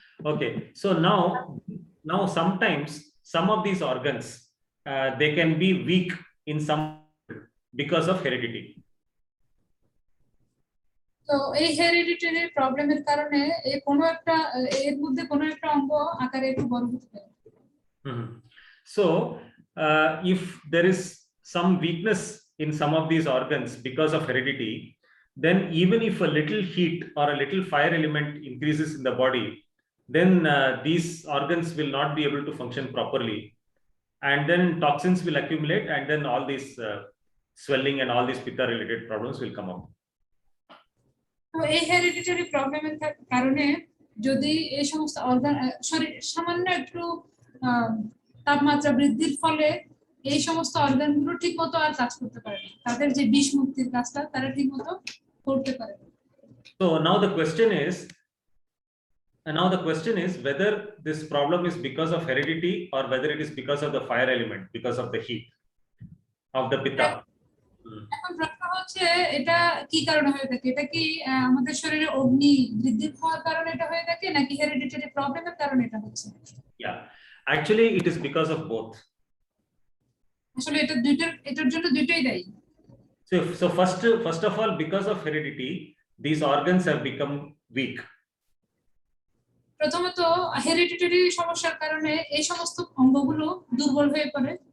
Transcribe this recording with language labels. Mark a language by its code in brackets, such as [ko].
[en] Okay, so now sometimes some of these organs they can be weak in some because of heredity. [bn] তো এই hereditary প্রবলেমের কারণে এর মধ্যে কোনো একটা অঙ্গ আকারে একটু বড় হতে পারে। [en] So if there is some weakness in some of these organs because of heredity, then even if a little heat or a little fire element increases in the body, then these organs will not be able to function properly, and then toxins will accumulate, and then all these swelling and all these pitta related problems will come up. [bn] তো এই hereditary প্রবলেমের কারণে যদি এই সমস্ত organ শরীর সামান্য একটু তাপমাত্রা বৃদ্ধির ফলে এই সমস্ত অর্গানগুলো ঠিকমতো আর কাজ করতে পারে না, তাদের যে বিষ মুক্তির কাজটা তারা ঠিকমতো করতে পারে না। [en] So now the question is, And now the question is whether this problem is because of heredity or whether it is because of the fire element, because of the heat of the pitta. [bn] এখন প্রশ্ন হচ্ছে এটা কি কারণে হয়ে থাকে, এটা কি আমাদের শরীরে অগ্নি বৃদ্ধি হওয়ার কারণে এটা হয়ে থাকে নাকি হেরিডিটারি প্রবলেমের কারণে এটা হচ্ছে? [en] Yeah, actually it is because of both. [bn] আসলে এটার জন্য দুইটাই দায়ী। [en] So first of all, because of heredity, these organs have become weak. [bn] প্রথমত হেরিডিটারি সমস্যার কারণে এই সমস্ত অঙ্গগুলো দুর্বল হয়ে পড়ে।